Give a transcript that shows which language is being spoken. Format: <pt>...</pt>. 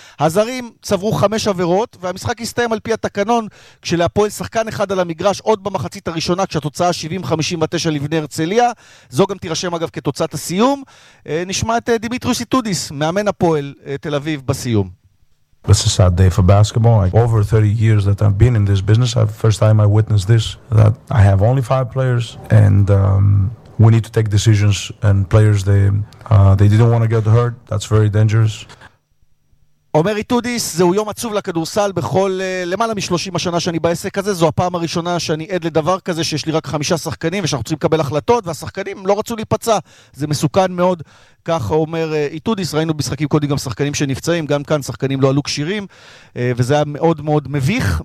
<he>הזרים צברו 5 עבירות והמשחק הסתיים על פי התקנון כשלהפועל שחקן אחד על המגרש עוד במחצית הראשונה כשהתוצאה 70-59 לבני הרצליה. זו גם תירשם אגב כתוצאת הסיום. נשמע את דימיטריוס איטודיס, מאמן הפועל תל אביב בסיום.</he> <en>This is a sad day for basketball. Over 30 years that I've been in this business, the first time I witnessed this, that I have only 5 players, and we need to take decisions, and players, they didn't want to get hurt. That's very dangerous.</en> <he>אומר איטודיס, זהו יום עצוב לכדורסל בכל למעלה מ-30 השנה שאני בעסק הזה, זו הפעם הראשונה שאני עד לדבר כזה שיש לי רק 5 שחקנים ושאנחנו צריכים לקבל החלטות והשחקנים לא רצו להיפצע, זה מסוכן מאוד, כך אומר איטודיס. ראינו בשחקים קודם גם שחקנים שנפצעים, גם כאן שחקנים לא עלו קשירים, וזה היה מאוד מאוד מביך.</he>